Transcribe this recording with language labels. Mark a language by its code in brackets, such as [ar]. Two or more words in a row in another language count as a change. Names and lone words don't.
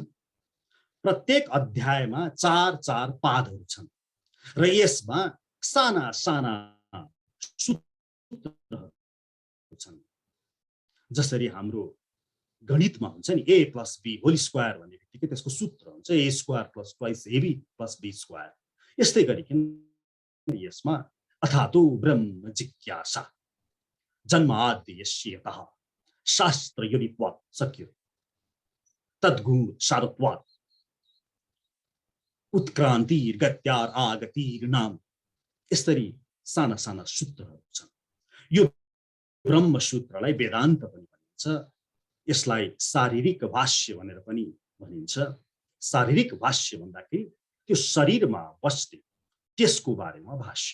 [ne] प्रत्येक अध्यायमा 4 पादहरू छन् र यसमा साना साना सूत्रहरू छन्। जसरी हाम्रो गणितमा हुन्छ नि a + b [en] whole square [ne] भन्ने बित्तिकै त्यसको सूत्र हुन्छ a² + ट्वाइस ab + b²। यस्तै गरिकन यसमा [sa] अथातो ब्रह्म जिज्ञासा जन्माद्य यस्यतः शास्त्र योनित्वात् शक्य तद्गुण सारत्वात् उत्क्रान्तिर्गत्यार आगतिर्नाम। [ne] यसरी साना साना सूत्रहरू छन्। यो ब्रह्मसूत्रलाई वेदान्त पनि भनिन्छ। यसलाई शारीरिक भाष्य भनेर पनि भनिन्छ। शारीरिक भाष्य भन्दाखेरि त्यो शरीरमा बस्ने त्यसको बारेमा भाष्य।